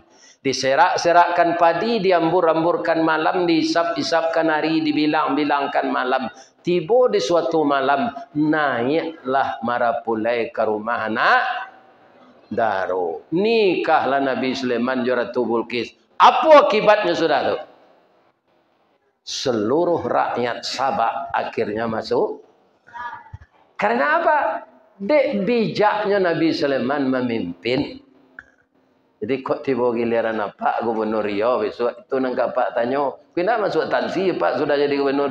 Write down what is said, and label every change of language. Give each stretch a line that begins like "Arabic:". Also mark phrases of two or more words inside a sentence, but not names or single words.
Indonesian: Diserak-serakkan padi, diambur-amburkan malam, diisap-isapkan hari, dibilang-bilangkan malam. Tiba di suatu malam, naiklah marapulai ke rumah anak Daro. Nikahlah Nabi Sulaiman Ratu Bilqis. Apa akibatnya saudara? Seluruh rakyat Sabah akhirnya masuk. Karena apa?
Minangkabau: Dek bijaknya Nabi Sulaiman memimpin.
Indonesian: Jadi kok tiba giliran Pak Gubernur Riau besok itu nangkap Pak tanya, "Kenapa masuk tansi Pak sudah jadi gubernur?"